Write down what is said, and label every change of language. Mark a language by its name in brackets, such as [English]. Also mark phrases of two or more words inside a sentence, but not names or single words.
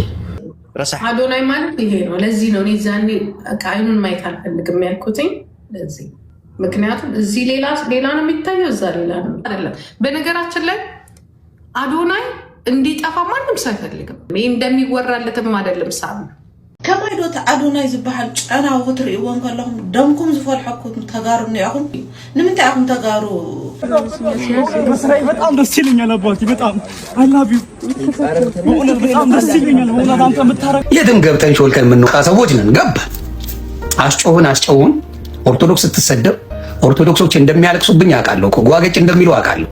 [Amharic] አዶናይ ማለት ይሄ ነው። ለዚህ ነው እኔ ዛኔ አይኑን ማየት አልፈልግም ያልኩትኝ ለዚህ። ምክንያቱም እዚህ ሌላ ነው የሚታየው፣ እዛ ሌላ ነው አይደለም። በነገራችን ላይ አዶናይ እንዲጠፋ ማንም ሰው አይፈልግም። ይሄ እንደሚወራለትም አይደለም። ሳም [Tigrinya] ከማይዶት አዶናይ ዝበሃል ጨናው ክትርእይዎን ከለኹም ደምኩም ዝፈልሐኩም ተጋሩኒ ያኹም ንምንታይ አኹም ተጋሩ? [Amharic] በጣም ደስ ይለኛል አባቴ፣ በጣም [English] I love you [Amharic] በጣም ደስ ይለኛል። ወላሂ አንተ የምታረቅ የትም ገብተን ሾልከን የምንወጣ ሰዎች ነን። ገባ አስጮሁን ኦርቶዶክስ ስትሰደብ ኦርቶዶክሶች እንደሚያለቅሱብኝ አውቃለሁ። ጓገጭ እንደሚሉ አውቃለሁ።